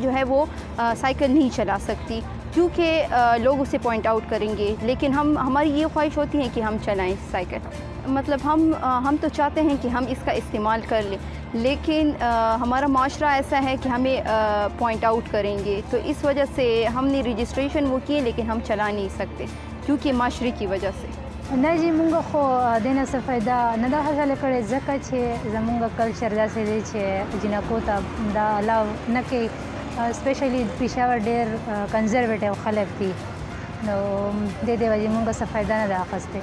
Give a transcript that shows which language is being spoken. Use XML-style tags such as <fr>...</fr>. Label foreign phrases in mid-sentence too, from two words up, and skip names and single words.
<ur>جو ہے وہ سائیکل نہیں چلا سکتی کیونکہ لوگ اسے</ur> <en>point out</en> <ur>کریں گے، لیکن ہماری یہ خواہش ہوتی ہے کہ ہم چلائیں سائیکل. مطلب ہم تو چاہتے ہیں کہ ہم اس کا استعمال کر لیں، لیکن ہمارا معاشرہ ایسا ہے کہ ہمیں</ur> <en>point out</en> <ur>کریں گے، تو اس وجہ سے ہم نے رجسٹریشن وہ کیے لیکن ہم چلا نہیں سکتے کیونکہ معاشرے کی وجہ سے.</ur> <ps>نه جی مونږ خو دینه څه فایده نه ده حاصله کړې، ځکه چې زمونږ کلچر داسې دی چې جنکو ته دا الاو نه کوي، سپیشلی پېښور ډېر کنزرویټیو خلک دي، نو د دې وجې مونږ څه فایده نه ده اخیستې.</ps>